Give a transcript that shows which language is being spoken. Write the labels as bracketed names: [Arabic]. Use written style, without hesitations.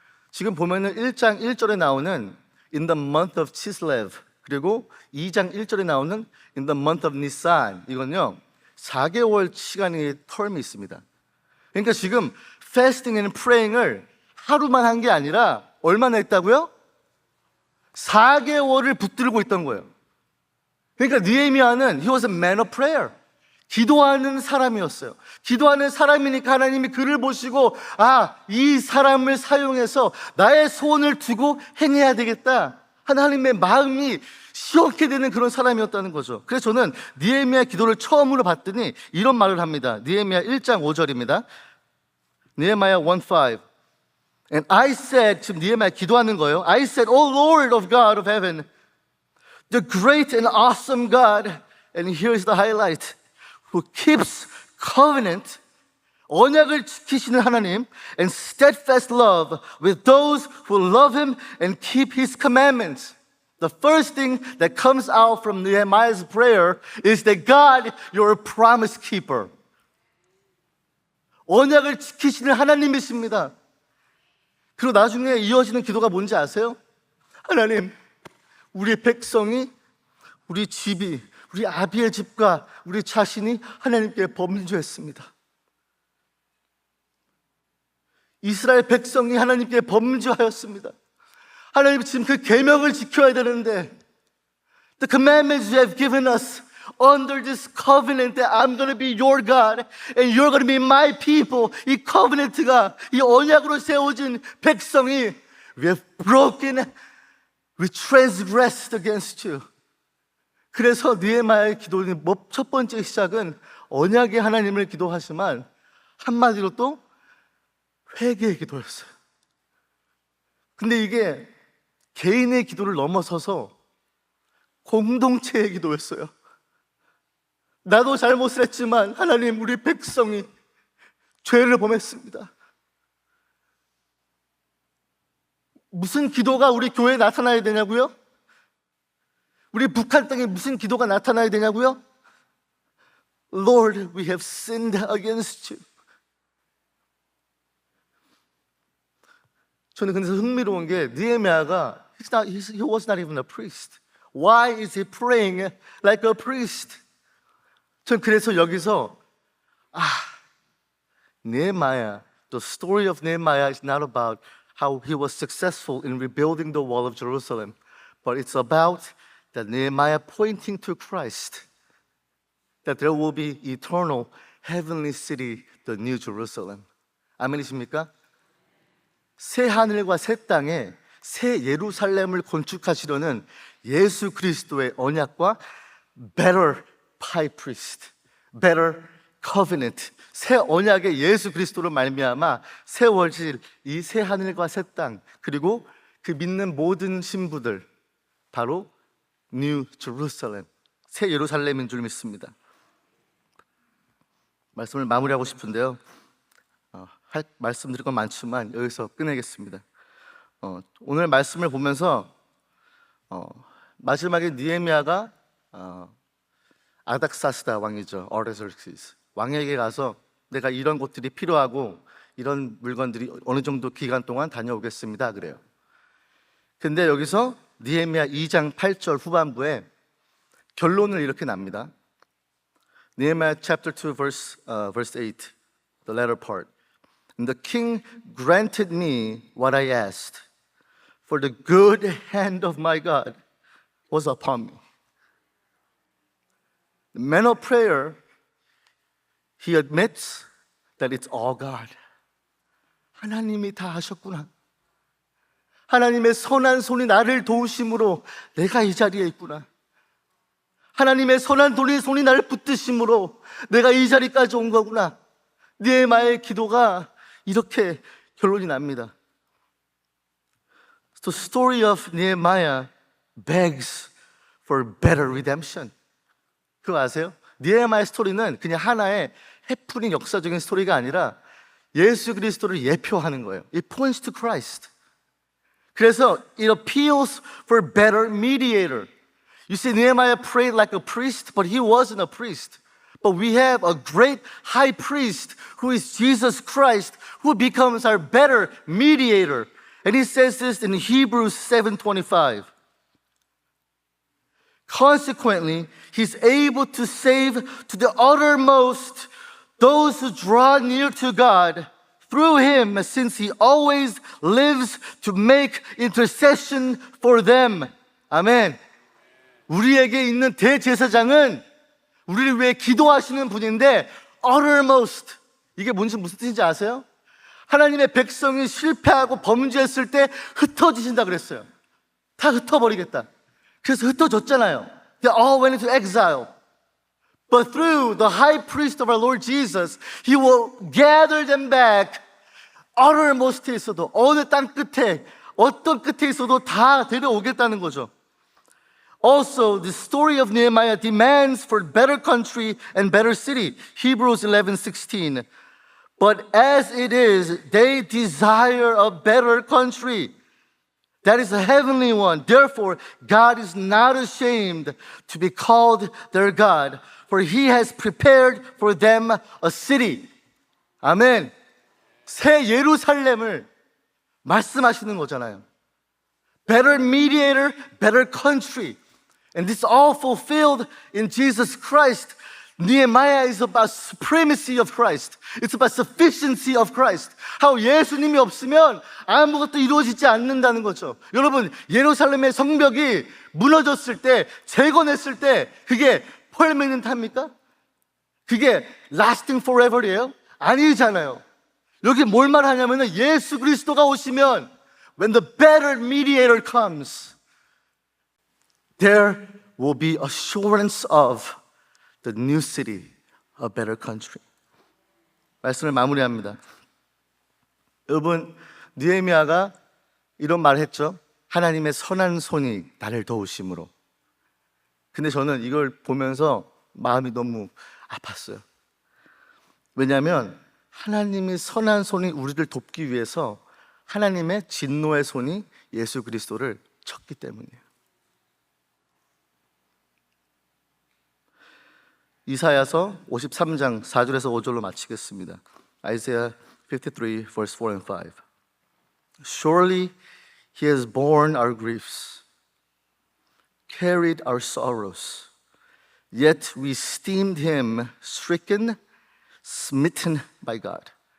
[Korean] 지금 보면은 1장 1절에 나오는 [English] In the month of Chislev, [Korean] 그리고 2장 1절에 나오는 [English] In the month of Nisan, [Korean] 이건요 4개월 시간의 텀이 있습니다. 그러니까 지금 [English] fasting and praying [Korean] 을 하루만 한 게 아니라 얼마나 했다고요? 4개월을 붙들고 있던 거예요. 그러니까 느헤미야는 [English] he was a man of prayer. [Korean] 기도하는 사람이었어요. 기도하는 사람이니까 하나님이 그를 보시고 아, 이 사람을 사용해서 나의 소원을 두고 행해야 되겠다. 하나님의 마음이 시원케 되는 그런 사람이었다는 거죠. 그래서 저는 느헤미야 기도를 처음으로 봤더니 이런 말을 합니다. 느헤미야 1장 5절입니다. [English] Nehemiah 1:5. And I said, [Korean] 지금 느헤미야 기도하는 거예요. [English] I said, O Lord of God of heaven, the great and awesome God, and here's the highlight, who keeps covenant, [Korean] 언약을 지키시는 하나님, [English] and steadfast love with those who love him and keep his commandments. The first thing that comes out from Nehemiah's prayer is that God, you're a promise keeper. [Korean] 언약을 지키시는 하나님이십니다. 그리고 나중에 이어지는 기도가 뭔지 아세요? 하나님, 우리 백성이, 우리 집이, 우리 아비의 집과 우리 자신이 하나님께 범죄했습니다. 이스라엘 백성이 하나님께 범죄하였습니다. 하나님 지금 그 계명을 지켜야 되는데 [English] The commandments you have given us under this covenant that I'm going to be your God and you're going to be my people. [Korean] 이 covenant가 이 언약으로 세워진 백성이 [English] We have broken, we transgressed against you. [Korean] 그래서 느헤미야의 기도는 첫 번째 시작은 언약의 하나님을 기도하지만 한마디로 또 회개의 기도였어요. 근데 이게 개인의 기도를 넘어서서 공동체의 기도였어요. 나도 잘못을 했지만 하나님, 우리 백성이 죄를 범했습니다. 무슨 기도가 우리 교회에 나타나야 되냐고요? 우리 북한 땅에 무슨 기도가 나타나야 되냐고요? [English] Lord, we have sinned against you. [Korean] 저는 근데 흥미로운 게 느헤미야가 [English] he was not even a priest. Why is he praying like a priest? [Korean] 전 그래서 여기서 [English] Nehemiah, the story of Nehemiah is not about how he was successful in rebuilding the wall of Jerusalem, but it's about that Nehemiah pointing to Christ, that there will be eternal heavenly city, the new Jerusalem. [Korean] 아멘이십니까? 새 하늘과 새 땅에 새 예루살렘을 건축하시려는 예수 그리스도의 언약과 [English] better high priest, better [Korean] covenant, 새 언약의 예수 그리스도로 말미암아 세워질 이 새 하늘과 새 땅, 그리고 그 믿는 모든 신부들, 바로 New Jerusalem, 새 예루살렘인 줄 믿습니다. 말씀을 마무리하고 싶은데요, 말씀드릴 건 많지만 여기서 끝내겠습니다. 오늘 말씀을 보면서 마지막에 느헤미야가 아닥사스다 왕이죠, 어르서스 왕에게 가서 내가 이런 곳들이 필요하고 이런 물건들이 어느 정도 기간 동안 다녀오겠습니다 그래요. 근데 여기서 느헤미야 2장 8절 후반부에 결론을 이렇게 납니다. [English] Nehemiah chapter 2 verse 8, the latter part. And the king granted me what I asked, for the good hand of my God was upon me. The man of prayer, he admits that it's all God. [Korean] 하나님이 다 하셨구나. 하나님의 선한 손이 나를 도우심으로 내가 이 자리에 있구나. 하나님의 선한 손이 나를 붙드심으로 내가 이 자리까지 온 거구나. 느헤미야의 기도가 이렇게 결론이 납니다. [English] The story of Nehemiah begs for better redemption. [Korean] 그거 아세요? 느헤미야의 스토리는 그냥 하나의 해프닝 역사적인 스토리가 아니라 예수 그리스도를 예표하는 거예요. [English] It points to Christ. [Korean] 그래서 [English] it appeals for better mediator. You see, Nehemiah prayed like a priest, but he wasn't a priest. But we have a great high priest who is Jesus Christ, who becomes our better mediator. And he says this in Hebrews 7:25. Consequently, he's able to save to the uttermost those who draw near to God through him, since he always lives to make intercession for them. [Korean] 아멘. 우리에게 있는 대제사장은 우리를 위해 기도하시는 분인데, uttermost, 이게 무슨 뜻인지 아세요? 하나님의 백성이 실패하고 범죄했을 때 흩어지신다 그랬어요. 다 흩어버리겠다. 그래서 흩어졌잖아요. [English] They all went into exile. But through the high priest of our Lord Jesus, He will gather them back. [Korean] uttermost에 있어도, 어느 땅 끝에, 어떤 끝에 있어도 다 데려오겠다는 거죠. [English] Also, the story of Nehemiah demands for better country and better city. Hebrews 11:16. But as it is, they desire a better country. That is a heavenly one. Therefore, God is not ashamed to be called their God, for He has prepared for them a city. [Korean] 아멘. 새 예루살렘을 말씀하시는 거잖아요. [English] Better mediator, better country. And this all fulfilled in Jesus Christ. Nehemiah is about supremacy of Christ. It's about sufficiency of Christ. How [Korean] 예수님이 없으면 아무것도 이루어지지 않는다는 거죠. 여러분, 예루살렘의 성벽이 무너졌을 때, 재건했을 때 그게 permanent합니까? 그게 [English] lasting forever [Korean] 이에요? 아니잖아요. 여기 뭘 말하냐면 예수 그리스도가 오시면 [English] when the better mediator comes, there will be assurance of the new city, a better country. [Korean] 말씀을 마무리합니다. 여러분, 느헤미야가 이런 말을 했죠. 하나님의 선한 손이 나를 도우심으로. 근데 저는 이걸 보면서 마음이 너무 아팠어요. 왜냐하면 하나님이 선한 손이 우리를 돕기 위해서 하나님의 진노의 손이 예수 그리스도를 쳤기 때문이에요. 이사야서 53장 4절에서 5절로 마치겠습니다. [English] Isaiah 53 verse 4 and 5. Surely he has borne our griefs, carried our sorrows, yet we esteemed him stricken, smitten by God.